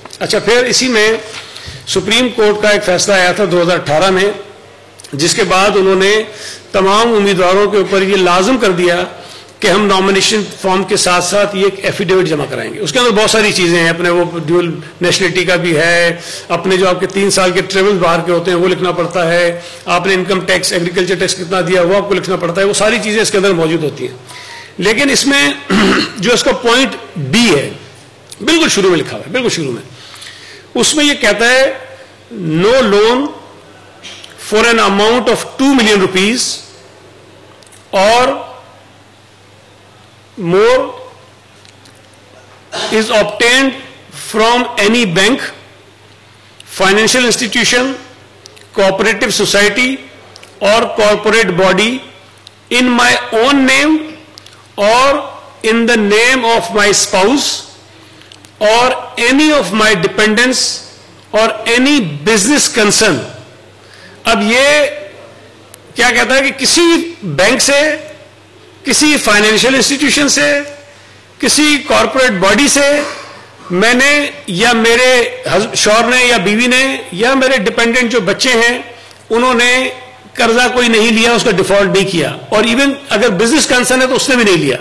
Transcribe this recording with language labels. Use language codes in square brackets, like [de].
[ur] اچھا, پھر اسی میں سپریم کورٹ کا ایک فیصلہ آیا تھا 2018 میں, جس کے بعد انہوں نے تمام امیدواروں کے اوپر یہ لازم کر دیا کہ ہم نامینیشن فارم کے ساتھ ساتھ یہ ایک ایفیڈیوٹ جمع کرائیں گے. اس کے اندر بہت ساری چیزیں ہیں, اپنے وہ ڈیول نیشنلٹی کا بھی ہے, اپنے جو آپ کے 3 سال کے ٹریول باہر کے ہوتے ہیں وہ لکھنا پڑتا ہے, آپ نے انکم ٹیکس ایگریکلچر ٹیکس کتنا دیا وہ آپ کو لکھنا پڑتا ہے, وہ ساری چیزیں اس کے اندر موجود ہوتی ہیں. لیکن اس میں جو اس کا پوائنٹ بی ہے بالکل شروع میں لکھا ہوا ہے, بالکل شروع میں, اس میں یہ کہتا ہے [en] No loan for an amount of 2 million rupees اور more is obtained from any bank, financial institution, cooperative society or corporate body in my own name or in the name of my spouse or any of my dependents or any business concern. [ur] اب یہ کیا کہتا ہے کہ کسی bank سے, کسی financial institution سے, کسی کارپوریٹ باڈی سے میں نے یا میرے شوہر نے یا بیوی نے یا میرے ڈپینڈنٹ جو بچے ہیں انہوں نے قرضہ کوئی نہیں لیا, اس کا ڈیفالٹ نہیں کیا, اور ایون اگر بزنس کنسرن ہے تو اس نے بھی نہیں لیا.